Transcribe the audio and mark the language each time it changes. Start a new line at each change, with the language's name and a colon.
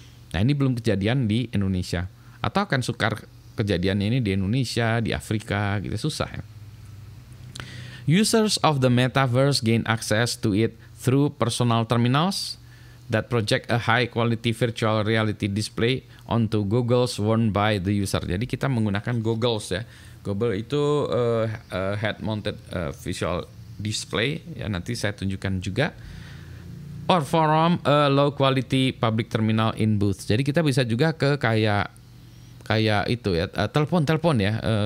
Indonesian: Nah, ini belum kejadian di Indonesia. Atau akan sukar kejadiannya ini di Indonesia, di Afrika gitu, susah ya.
English: Users of the metaverse gain access to it through personal terminals that project a high-quality virtual reality display onto goggles worn by the user.
Indonesian: Jadi kita menggunakan goggles ya. Goggle itu head-mounted visual display ya. Nanti saya tunjukkan juga.
English: Or from a low-quality public terminal in booth.
Indonesian: Jadi kita bisa juga ke kayak itu ya, telepon ya.